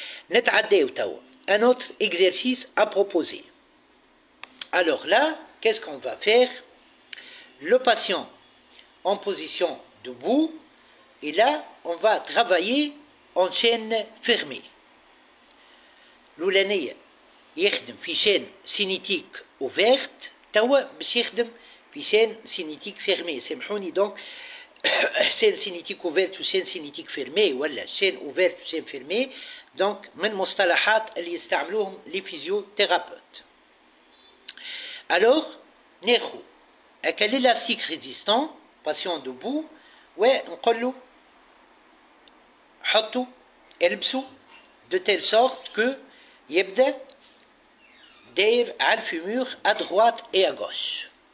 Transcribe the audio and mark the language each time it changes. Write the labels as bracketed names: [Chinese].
[Arabic] نتعداو توا [French] un autre exercice à proposer. Alors là, qu'est-ce qu'on va faire? Le patient en position debout et là on va travailler en chaîne fermée. [Arabic] الأولانية يخدم في chaîne cinétique ouverte توا باش يخدم في chaîne cinétique fermée. سامحوني [French] donc chaîne cinétique ouverte ou chaîne cinétique fermée ولا chaîne ouverte ou chaîne fermée donc [Arabic] من مصطلحات اللي يستعملوهم [French] les physiothérapeutes. Alors [Arabic] ناخذ هكا [French] l'élastique résistant patient debout [Arabic] ونقول له حطوا البسوا [French] de telle sorte que [Arabic] يبدا داير على الفيمور [French] à droite et à gauche.